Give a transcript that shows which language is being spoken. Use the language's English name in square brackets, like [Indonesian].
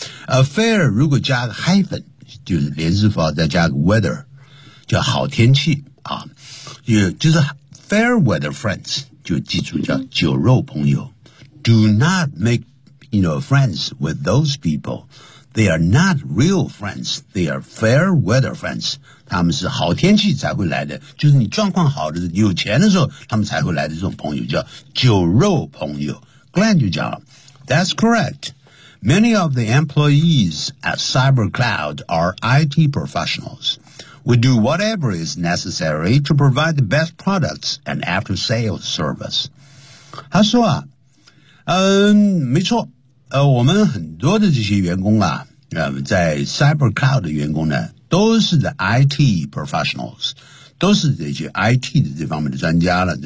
[English] A fair, [Chinese] 如果加个 hyphen, 就是连字符号再加个 weather, 叫好天气啊，就是 [English] fair weather friends, [Chinese] 就记住叫酒肉朋友。 [English] Do not make,You know, friends with those people. They are not real friends. They are fair weather friends. [Chinese] 他们是好天气才会来的，就是你状况好的，你有钱的时候，他们才会来的这种朋友叫酒肉朋友。 Glenn 就讲 [English] That's correct. Many of the employees at CyberCloud are IT professionals. We do whatever is necessary to provide the best products and after-sales service. [Chinese] 他说啊，没错。我们很多的这些员工啊，在 CyberCloud 的员工呢，都是的 IT professionals， 都是这些 IT 的这方面的专家了。